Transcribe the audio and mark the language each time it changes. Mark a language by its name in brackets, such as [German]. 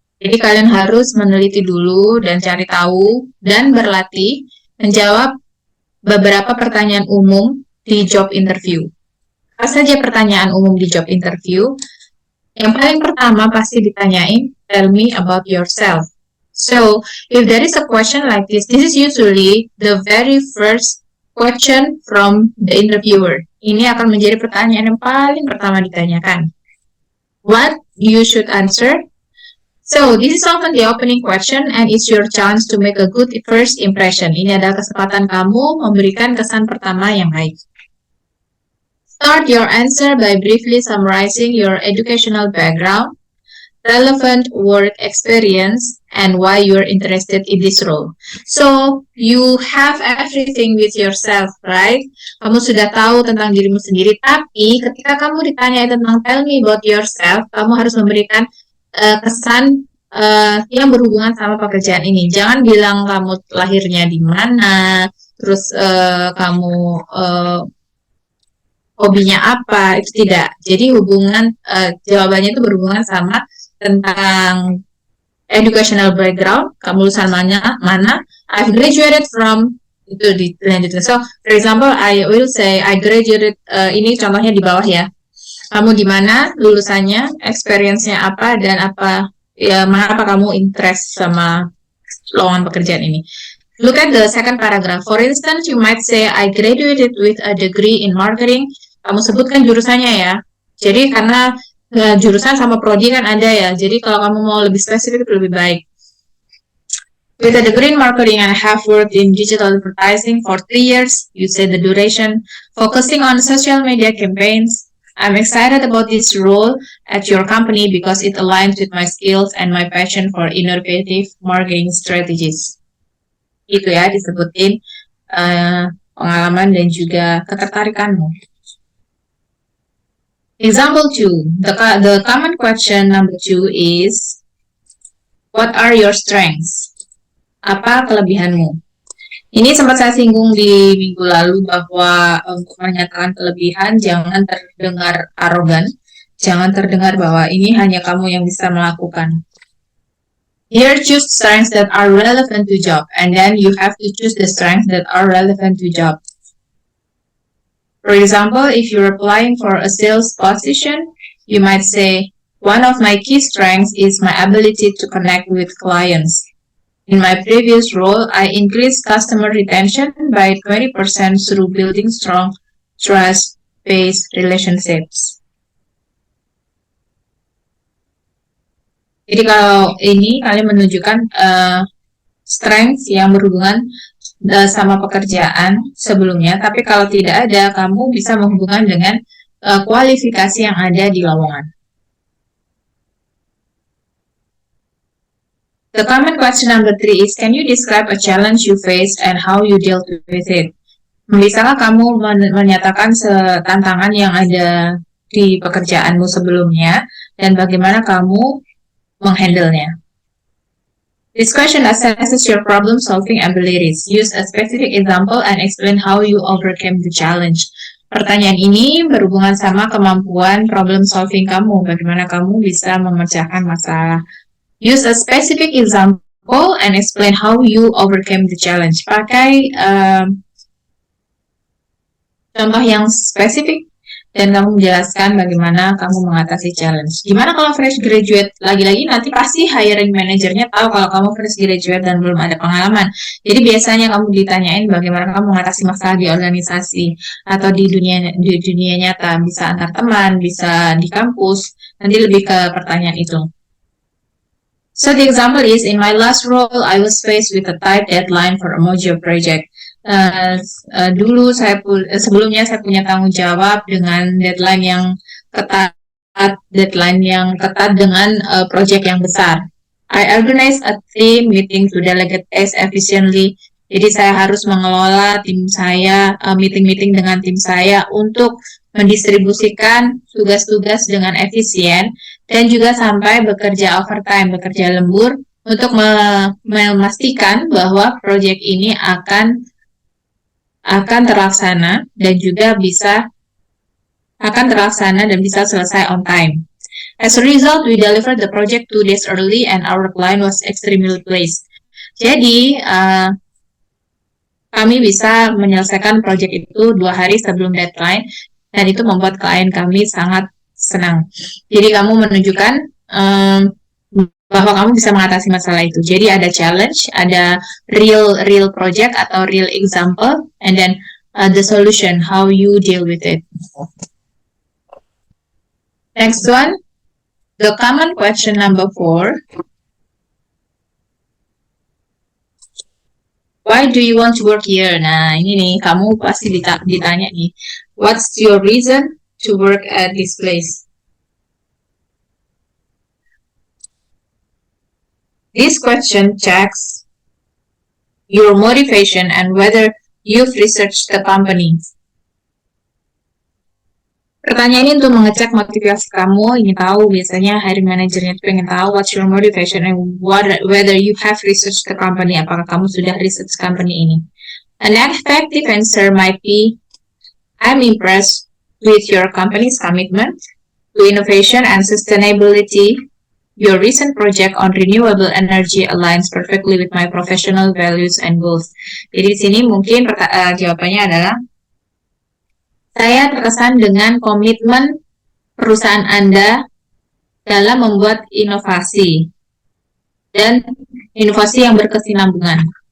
[Indonesian] Jadi kalian harus meneliti dulu dan cari tahu dan berlatih menjawab beberapa pertanyaan umum di job interview. Apa saja pertanyaan umum di job interview? Yang paling pertama pasti ditanyain, [English] tell me about yourself. So, if there is a question like this is usually the very first question from the interviewer. [Indonesian] Ini akan menjadi pertanyaan yang paling pertama ditanyakan. [English] What you should answer? So, this is often the opening question and it's your chance to make a good first impression. [Indonesian] Ini adalah kesempatan kamu memberikan kesan pertama yang baik. [English] Start your answer by briefly summarizing your educational background, relevant work experience, and why you're interested in this role. So, you have everything with yourself, right? [Indonesian] Kamu sudah tahu tentang dirimu sendiri, tapi ketika kamu ditanya tentang [English] tell me about yourself, [Indonesian] kamu harus memberikan kesan yang berhubungan sama pekerjaan ini. Jangan bilang kamu lahirnya di mana, terus kamu hobinya apa, itu tidak. Jadi jawabannya itu berhubungan sama tentang [English] educational background, [Indonesian] kamu lulusan mana, [English] I've graduated from, [Indonesian] itu dilanjutkan. [English] So, for example, I will say, I graduated, [Indonesian] ini contohnya di bawah ya. Kamu di mana, lulusannya, experience-nya apa, dan mengapa kamu interest sama lowongan pekerjaan ini. [English] Look at the second paragraph. For instance, you might say, I graduated with a degree in marketing. [Indonesian] Kamu sebutkan jurusannya ya. Jadi karena jurusan sama prodi kan ada ya. Jadi kalau kamu mau lebih spesifik itu lebih baik. [English] With a degree in marketing and I have worked in digital advertising for 3 years, you say the duration, focusing on social media campaigns. I'm excited about this role at your company because it aligns with my skills and my passion for innovative marketing strategies. [Indonesian] Itu ya, disebutin pengalaman dan juga ketertarikanmu. [English] Example 2, the common question number 2 is, what are your strengths? [Indonesian] Apa kelebihanmu? Ini sempat saya singgung di minggu lalu bahwa untuk menyatakan kelebihan jangan terdengar arogan, jangan terdengar bahwa ini hanya kamu yang bisa melakukan. [English] Here, choose strengths that are relevant to job, and then you have to choose the strengths that are relevant to job. For example, if you're applying for a sales position, you might say, one of my key strengths is my ability to connect with clients. In my previous role, I increased customer retention by 20% through building strong trust-based relationships. [Indonesian] Jadi kalau ini kalian menunjukkan strengths yang berhubungan sama pekerjaan sebelumnya, tapi kalau tidak ada, kamu bisa menghubungkan dengan kualifikasi yang ada di lowongan. [English] The common question number 3 is, can you describe a challenge you faced and how you dealt with it? [Indonesian] Bisakah kamu menyatakan tantangan yang ada di pekerjaanmu sebelumnya dan bagaimana kamu menghandle-nya? [English] This question assesses your problem-solving abilities. Use a specific example and explain how you overcame the challenge. [Indonesian] Pertanyaan ini berhubungan sama kemampuan problem-solving kamu, bagaimana kamu bisa memecahkan masalah. [English] Use a specific example and explain how you overcame the challenge. [Indonesian] Pakai contoh yang spesifik dan kamu menjelaskan bagaimana kamu mengatasi challenge. Gimana kalau fresh graduate? Lagi-lagi nanti pasti hiring manajernya tahu kalau kamu fresh graduate dan belum ada pengalaman. Jadi biasanya kamu ditanyain bagaimana kamu mengatasi masalah di organisasi atau di dunia nyata, bisa antar teman, bisa di kampus. Nanti lebih ke pertanyaan itu. [English] So the example is, in my last role, I was faced with a tight deadline for a major project. [Indonesian] Sebelumnya saya punya tanggung jawab dengan deadline yang ketat dengan project yang besar. [English] I organize a team meeting to delegate tasks efficiently. [Indonesian] Jadi saya harus mengelola tim saya, meeting dengan tim saya untuk mendistribusikan tugas-tugas dengan efisien dan juga sampai bekerja overtime, bekerja lembur untuk memastikan bahwa project ini akan terlaksana dan juga bisa akan terlaksana dan bisa selesai on time. [English] As a result, we delivered the project 2 days early and our client was extremely pleased. [Indonesian] Jadi, kami bisa menyelesaikan project itu 2 hari sebelum deadline, dan itu membuat klien kami sangat senang. Jadi, kamu menunjukkan bahwa kamu bisa mengatasi masalah itu. Jadi, ada challenge, ada [English] real project atau real example, and then the solution, how you deal with it. Next one, the common question number 4. Why do you want to work here? [Indonesian] Nah, ini nih, kamu pasti ditanya nih. [English] What's your reason to work at this place? This question checks your motivation and whether you've researched the company. [Indonesian] Pertanyaan ini untuk mengecek motivasi kamu, ingin tahu, biasanya hiring manajernya itu pengen tahu [English] what's your motivation and whether you have researched the company, [Indonesian] apakah kamu sudah research company ini. [English] An effective answer might be, I'm impressed with your company's commitment to innovation and sustainability. Your recent project on renewable energy aligns perfectly with my professional values and goals. [Indonesian] Jadi di sini mungkin jawabannya adalah, saya terkesan dengan komitmen perusahaan Anda dalam membuat inovasi dan inovasi yang berkesinambungan.